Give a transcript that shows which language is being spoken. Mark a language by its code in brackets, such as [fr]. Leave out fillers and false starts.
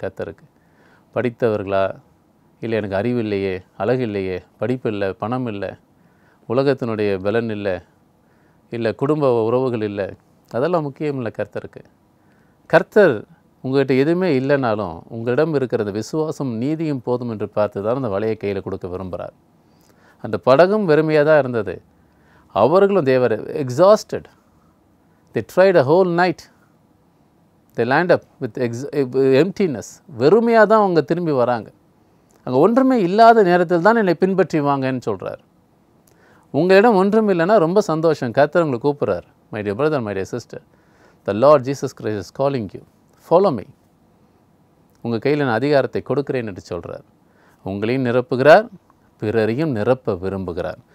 [ta] கர்த்தருக்கு படித்தவர்களா, இல்லை எனக்கு அறிவு இல்லையே, அழகு இல்லையே, படிப்பு இல்லை, பணம் இல்லை, உலகத்தினுடைய பலன் இல்லை, இல்லை குடும்ப உறவுகள் இல்லை, அதெல்லாம் முக்கியம் இல்லை கர்த்தருக்கு. கர்த்தர் உங்கள்கிட்ட எதுவுமே இல்லைனாலும் உங்களிடம் இருக்கிற அந்த விசுவாசம், நீதியும் போதும் என்று பார்த்து தான் அந்த வலையை கையில் கொடுக்க விரும்புகிறார். அந்த படகும் வெறுமையாக தான் இருந்தது. அவர்களும் [en] they were exhausted. They tried a whole night. They land up with emptiness. [ta] வெறுமையாக தான் அவங்க திரும்பி வராங்க. அங்கே ஒன்றுமே இல்லாத நேரத்தில் தான் என்னை பின்பற்றி வாங்கன்னு சொல்கிறார். உங்களிடம் ஒன்றும் இல்லைன்னா ரொம்ப சந்தோஷம், கர்த்தர் உங்களை கூப்பிட்றார். [en] My dear brother, my dear sister, the Lord Jesus Christ is calling you, follow me. [ta] உங்கள் கையில் நான் அதிகாரத்தை கொடுக்கிறேன் என்று சொல்கிறார். உங்களையும் நிரப்புகிறார், பிறரையும் நிரப்ப விரும்புகிறார்.